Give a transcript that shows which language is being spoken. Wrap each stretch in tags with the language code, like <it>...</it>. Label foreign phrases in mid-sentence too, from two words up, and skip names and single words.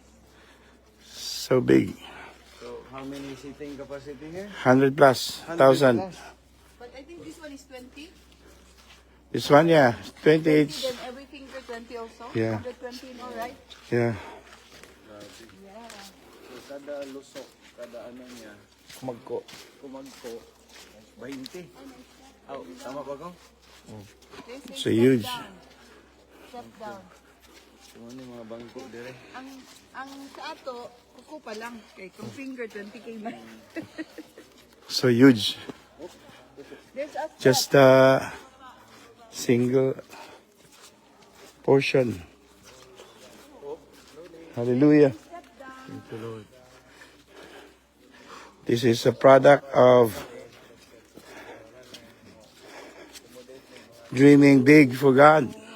<en>So big. So, how many seating capacity here? 100 plus, 1,000. But I think this one is 20. This one, yeah, 20 each. Then every finger 20 also. Yeah. 120 in all, right? Yeah. So,</en> <ceb>kada lusok, kada ano niya, Kumagko. kumagko, 20. Oh, tama ba ko?</ceb> <en>This is So huge. Step down. So,</en> <ceb>ano yung mga bangko dire? Ang sa ato, kuko pa lang. Kay kung finger 20K man.</ceb> <en>So huge. There's a step. Just a single portion. Hallelujah. Thank you, Lord. This is a product of dreaming big for God.</en>